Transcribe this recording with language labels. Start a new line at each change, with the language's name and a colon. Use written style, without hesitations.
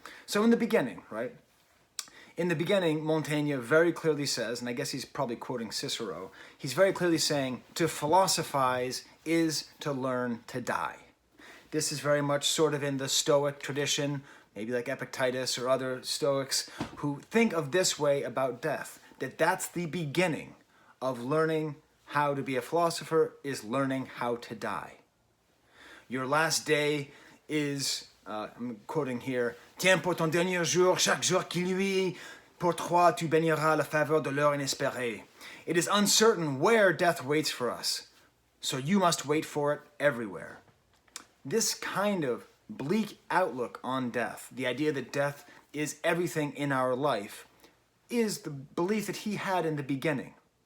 English: So in the beginning, right? In the beginning, Montaigne very clearly says, and I guess he's probably quoting Cicero, he's very clearly saying, to philosophize is to learn to die. This is very much sort of in the Stoic tradition, maybe like Epictetus or other Stoics, who think of this way about death, that that's the beginning of learning how to be a philosopher, is learning how to die. Your last day is, I'm quoting here,
French: Tiens pour ton dernier jour, chaque jour qui luit, pour toi tu baigneras la faveur de l'heure inespérée.
English: It is uncertain where death waits for us, so you must wait for it everywhere. This kind of bleak outlook on death, the idea that death is everything in our life, is the belief that he had in the beginning.